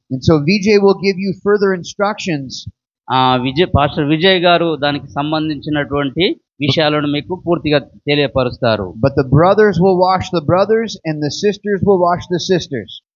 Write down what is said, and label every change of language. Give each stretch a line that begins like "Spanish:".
English: And so Vijay will give you further instructions.
Telugu: Pastor Vijay గారు దానికి సంబంధించినటువంటి విషయాలను మీకు పూర్తిగా తెలియపరుస్తారు.
English: But the brothers will wash the brothers and the sisters will wash the sisters.